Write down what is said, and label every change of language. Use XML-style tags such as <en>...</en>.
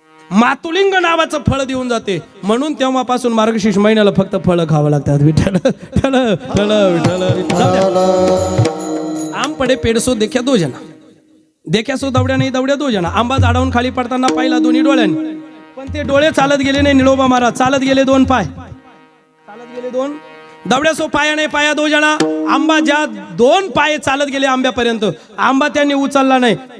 <mr>मातुलिंग नावाचं फळ देऊन जाते. म्हणून तेव्हापासून मार्गशीर्ष महिन्याला फक्त फळं खावं लागतात. विठ्ठल ठल ठल विठ्ठल.</mr> <hi>आम पडे पेड़ सो देखा दो जना. देखा सो दौड्या नाही दौड्या दो जना.</hi> <mr>आंबा झाडावरून खाली पडताना पाहिला दोन्ही डोळ्यांनी. पण ते डोळे चालत गेले नाही. निळोबा महाराज चालत गेले 2 पाय. चालत गेले 2.</mr> <hi>दौड्या सो पाया नाही पाया 2 जना.</hi> <mr>आंबा ज्या 2 पाय चालत गेले आंब्यापर्यंत, आंबा त्यांनी उचलला नाही.</mr>